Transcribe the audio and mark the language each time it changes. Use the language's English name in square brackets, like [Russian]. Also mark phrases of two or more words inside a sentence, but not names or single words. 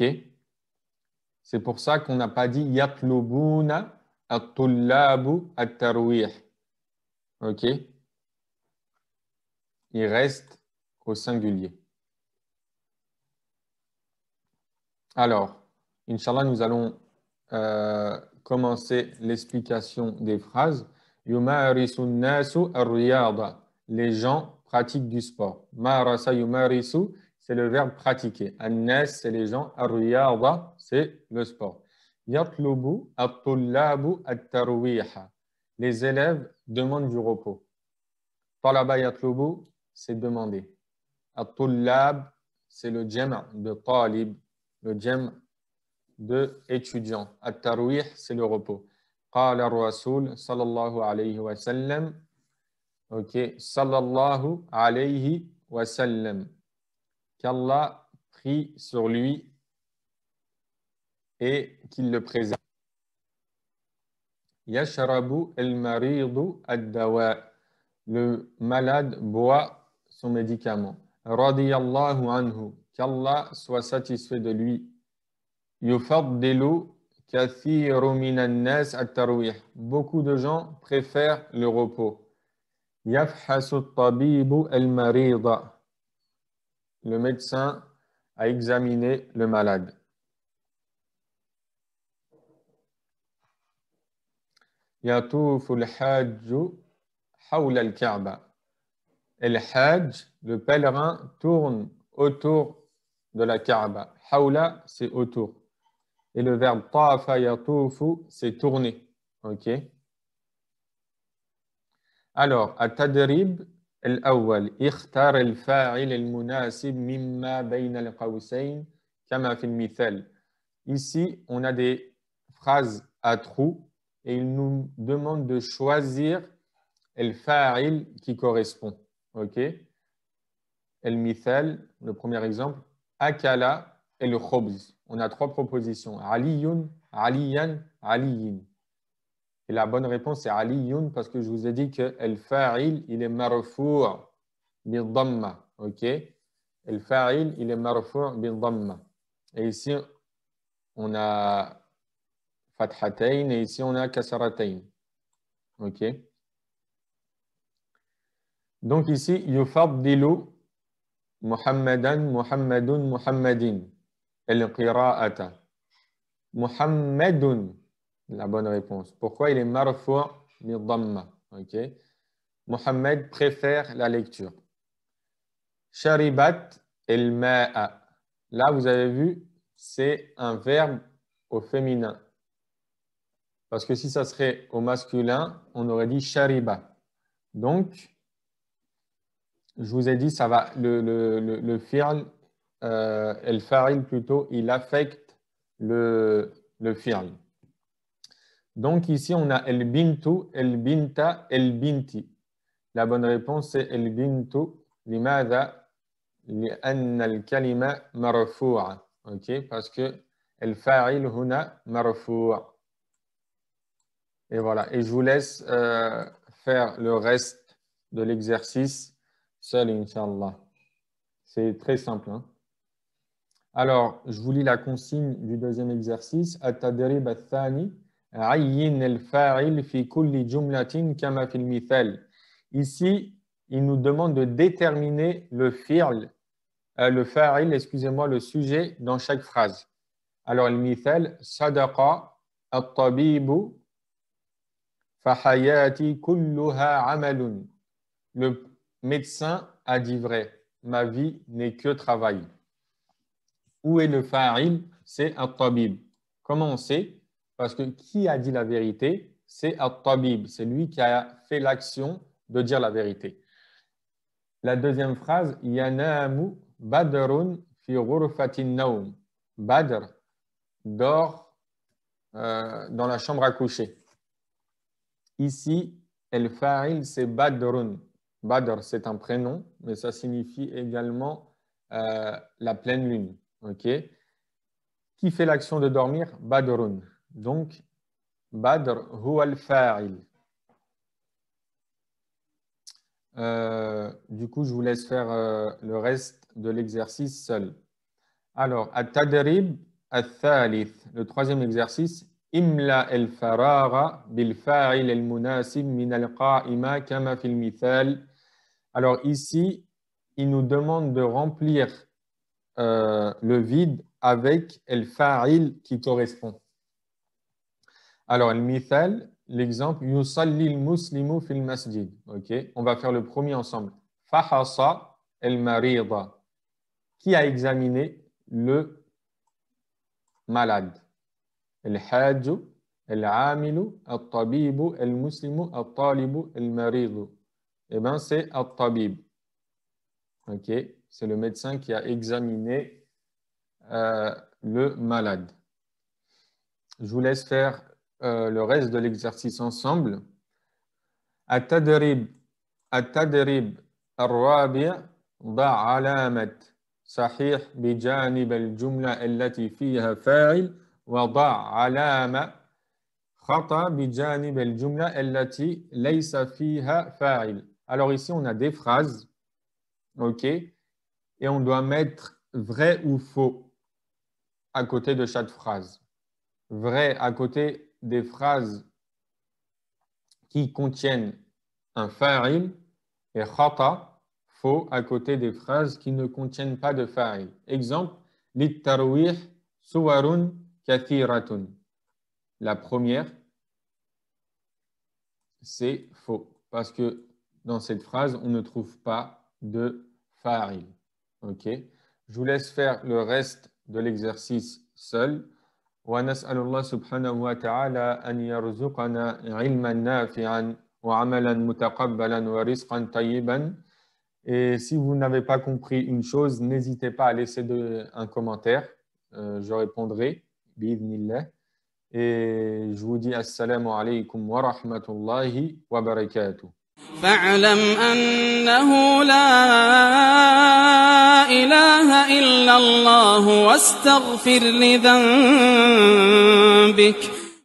[French] C'est pour ça qu'on n'a pas dit [Arabic] يطلبون الطلاب الترويح. [French] OK? Il reste au singulier. Alors, Inch'Allah, nous allons commencer l'explication des phrases. [Arabic] يمارس الناس الرياضة. [French] Les gens pratiquent du sport. [Arabic] مارس يمارس, [French] c'est le verbe pratiquer. An-nas, c'est les gens. Ar-riyada, c'est le sport. [Arabic] يطلب الطلاب الترويح. [French] Les élèves demandent du repos. [Arabic] طلب يطلب, [French] c'est demander. At-tullab, c'est le jam' de talib, le jam' de étudiant. At-tarwih, c'est le repos. [Arabic] قال الرسول صلى الله عليه وسلم. Ok, صلى الله عليه وسلم. [French] Qu'Allah prie sur lui et qu'il le préserve. [Arabic] يشرب المريض الدواء. [French] Le malade boit son médicament. [Arabic] رضي الله عنه. [French] Qu'Allah soit satisfait de lui. [Arabic] يفضل كثير من الناس الترويح. [French] Beaucoup de gens préfèrent le repos. [Arabic] يفحص الطبيب المريض. [French] Le médecin a examiné le malade. [Arabic] يطوف الحاج حول الكعبة. [French] El-hajj, le pèlerin, tourne autour de la Kaaba. Hawla, c'est autour. Et le verbe [Arabic] طاف يطوف, [French] c'est tourner. Ok. Alors, [Arabic] التدريب الأول. اختر الفاعل المناسب مما بين القوسين كما في المثال. [French] Ici, on a des phrases à trous et il nous demande de choisir le fa'il qui correspond. Ok. El-mithal, le premier exemple. Akala et le khobz. On a trois propositions. [Arabic] عليٌّ عليًّا عليٍّ. [French] Et la bonne réponse, c'est aliyun parce que je vous ai dit que el-fa'il, il est [Arabic] مرفوع بالضمة. [French] Ok? El-fa'il, il est [Arabic] مرفوع بالضمة. [French] Et ici, on a fathatayn et ici, on a kasratayn. Ok? Donc ici, [Arabic] يفضل محمدًا محمدٌ محمدٍ. القراءة محمد, [French] la bonne réponse. Pourquoi il est [Arabic] مرفوع بالضمة? [French] Ok. Muhammad préfère la lecture. [Arabic] شربت الماء. [French] Là, vous avez vu, c'est un verbe au féminin. Parce que si ça serait au masculin, on aurait dit shariba. Donc, je vous ai dit, ça va, le fi'l, el fa'il plutôt, il affecte le fi'l. Donc ici, on a [Arabic] البنتُ البنتَ البنتِ. [French] La bonne réponse, c'est el bintu. Limadha? [Arabic] لأن الكلمة مرفوعة. [French] Ok, parce que [Arabic] الفاعل هنا مرفوعة. [French] Et voilà. Et je vous laisse faire le reste de l'exercice seul, Inch'Allah. C'est très simple. Hein? Alors, je vous lis la consigne du deuxième exercice. [Arabic] التدريب الثاني. عين الفاعل في كل جملة كما في المثال. [French] Ici, il nous demande de déterminer le fi'l, le fa'il, excusez-moi, le sujet dans chaque phrase. Alors, le mithal, [Arabic] صدق الطبيب فحياتي كلها عمل. [French] Le médecin a dit vrai. Ma vie n'est que travail. Où est le fa'il? C'est at-tabib. Comment on sait? Parce que qui a dit la vérité? C'est at-tabib. C'est lui qui a fait l'action de dire la vérité. La deuxième phrase, [Arabic] ينام بدر في غرفة النوم. [French] Badr dort dans la chambre à coucher. Ici, el fa'il, c'est badrun. Badr, c'est un prénom, mais ça signifie également la pleine lune. Ok? Qui fait l'action de dormir? [Arabic] Badrun. Donc, بدر هو الفاعل. [French] Du coup, je vous laisse faire le reste de l'exercice seul. Alors, [Arabic] التدريب الثالث, [French] le troisième exercice. [Arabic] املأ الفراغ بالفاعل المناسب من القائمة كما في المثال. [French] Alors ici, il nous demande de remplir le vide avec el fa'il qui correspond. Alors, le mithal, l'exemple, [Arabic] يصلي المسلم في المسجد. [French] Ok, on va faire le premier ensemble. [Arabic] فحص المريض. [French] Qui a examiné le malade? [Arabic] الحاج العامل الطبيب المسلم الطالب المريض. [French] Eh bien, c'est el-tabib. Ok, c'est le médecin qui a examiné le malade. Je vous laisse faire le reste de l'exercice ensemble. [Arabic] التدريب الرابع ضع علامة صحيح بجانب الجملة التي فيها فاعل وضع علامة خطأ بجانب الجملة التي ليس فيها فاعل. [French] Alors ici on a des phrases, ok, et on doit mettre vrai ou faux à côté de chaque phrase. Vrai à côté des phrases qui contiennent un fa'il et khata, faux à côté des phrases qui ne contiennent pas de fa'il. [Arabic] Exemple, للترويح صور كثيرة. [French] La première, c'est faux parce que dans cette phrase, on ne trouve pas de fa'il. Ok? Je vous laisse faire le reste de l'exercice seul. [Arabic] ونسأل الله سبحانه وتعالى أن يرزقنا علما نافعا وعملا متقبلا ورزقا طيبا. [French] Et si vous n'avez pas compris une chose, n'hésitez pas à laisser un commentaire. Je répondrai. Bi'idhnillah. Et je vous dis [Arabic] السلام عليكم ورحمة الله وبركاته. فاعلم أنه لا إله إلا الله واستغفر لذنبك